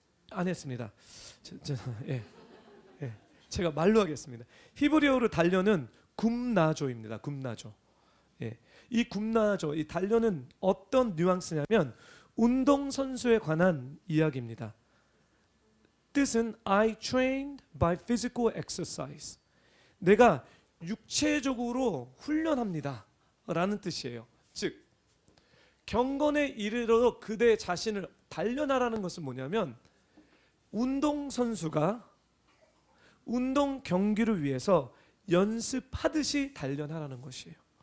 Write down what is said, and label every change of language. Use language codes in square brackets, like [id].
[ko] 안 했습니다. 제가 말로 하겠습니다. 히브리어로 단련은 굼나조입니다. 굼나조. 이 굼나조, 이 단련은 어떤 뉘앙스냐면 운동 선수에 관한 이야기입니다. 뜻은 [en] I trained by physical exercise. [ko] 내가 육체적으로 훈련합니다 라는 뜻이에요. 즉 경건에 이르러 그대 자신을 단련하라는 것은 뭐냐면 운동선수가 운동 경기를 위해서 연습하듯이 단련하라는 것이에요.